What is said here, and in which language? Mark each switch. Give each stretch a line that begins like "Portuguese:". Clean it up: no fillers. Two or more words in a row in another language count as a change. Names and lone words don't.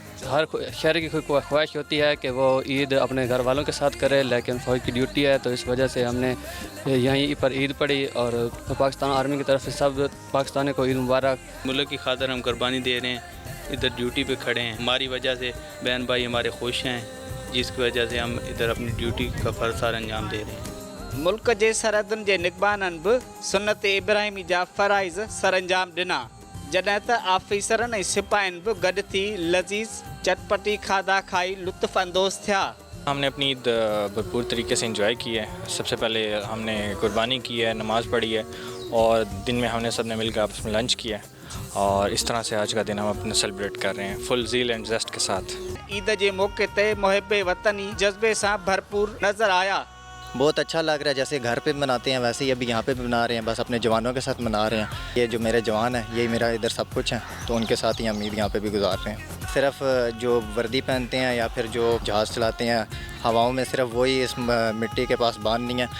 Hindi: हर शहर की ख्वाहिश होती है कि वो ईद अपने घर वालों के साथ करे, लेकिन फ़ौज की ड्यूटी है तो इस वजह से हमने यहीं पर ईद पढ़ी और पाकिस्तान आर्मी की तरफ से सब पाकिस्तानी को ईद मुबारक। मुल्क की खातिर हम कुर्बानी दे रहे हैं, इधर ड्यूटी पे खड़े हैं, हमारी वजह से बहन भाई हमारे खुश हैं, जिसकी वजह से हम इधर अपनी ड्यूटी का फ़र्ज़ अंजाम दे रहे हैं।
Sindhi: मुल्क जे सरहदुनि जे निगबाननि बि सुन्नत इब्राहिमी जा फ़राइज़ सरअंजाम ॾिना, जॾहिं त आफ़ीसरनि ऐं सिपाहियुनि बि गॾु थी लज़ीज़ चटपटी खाधा खाई लुत्फ़ अंदोज़ थिया।
Hindi: हमने अपनी ईद भरपूर तरीके से एंजॉय की है। सबसे पहले हमने कुर्बानी की है, नमाज़ पढ़ी है और दिन में हमने सब ने मिलकर आपस में लंच किया है और इस तरह से आज का दिन हम अपने सेलिब्रेट कर रहे हैं
English: full zeal and zest
Hindi: के साथ।
Sindhi: ईद जे मौके ते मुहिब्बे वतनी जज्बे सां भरपूर नज़र आया।
Hindi: बहुत अच्छा लग रहा है, जैसे घर पे मनाते हैं वैसे ही अभी यहाँ पे भी मना रहे हैं, बस अपने जवानों के साथ मना रहे हैं। ये जो मेरे जवान हैं यही मेरा इधर सब कुछ है, तो उनके साथ ही हम ईद यहाँ पे भी गुजार रहे हैं। सिर्फ जो वर्दी पहनते हैं या फिर जो जहाज़ चलाते हैं हवाओं में, सिर्फ वही इस मिट्टी के पास बांधनी है।